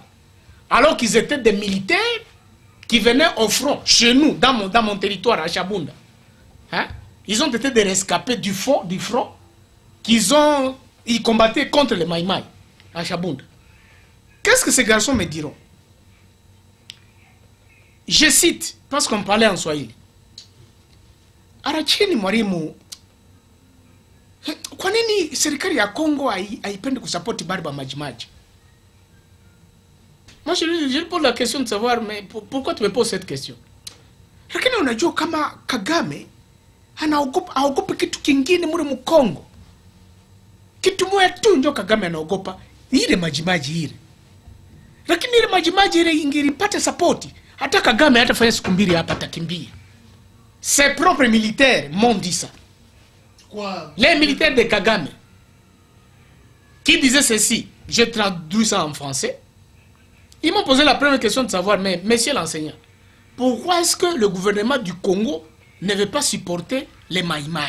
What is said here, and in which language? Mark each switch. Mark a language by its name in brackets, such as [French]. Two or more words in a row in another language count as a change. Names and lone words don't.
[French] Alors qu'ils étaient des militaires qui venaient au front, chez nous, dans mon territoire, à Chabunda. Hein? Ils ont été des rescapés du front, ils combattaient contre les Maïmaï, à Chabunda. Qu'est-ce que ces garçons me diront? Je cite, parce qu'on parlait en Swahili. [Swahili] Arachini mwalimu, kwa nini serikali ya Congo haipende kusapoti Barba Majimaji? [French] Moi je lui pose la question de savoir, mais pourquoi tu me poses cette question? [Swahili] Lakini unajua kama Kagame anaogopa kitu kingine mure mu Congo. Kitu moja tu ndio Kagame anaogopa, ile Majimaji ile. Lakini ile Majimaji ile ingilipata sapoti, hata Kagame hatafanya siku mbili hapa atakimbia. [French] Ses propres militaires m'ont dit ça. Quoi? Les militaires de Kagame qui disaient ceci, je traduis ça en français. Ils m'ont posé la première question de savoir, mais monsieur l'enseignant, pourquoi est-ce que le gouvernement du Congo ne veut pas supporter les Maïmaï?